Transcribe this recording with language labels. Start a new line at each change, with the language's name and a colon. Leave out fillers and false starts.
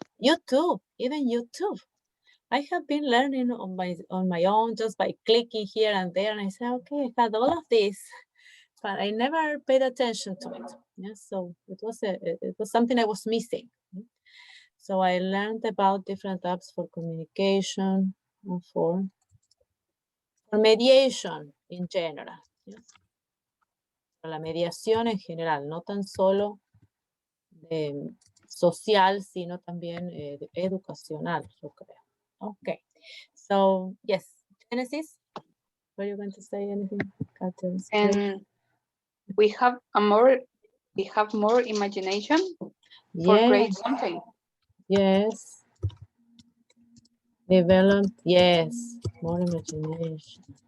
English: YouTube, even YouTube. I have been learning on my own just by clicking here and there, and I said, okay, I had all of this, but I never paid attention to it. Yes, so it was something I was missing. So I learned about different apps for communication and for mediation in general. Yes.
Spanish: La mediación en general, no tan solo social, sino también educacional, yo creo.
English: Okay, so yes, Genesis, were you going to say anything? And we have more imagination for create something. Yes. Developed, yes, more imagination.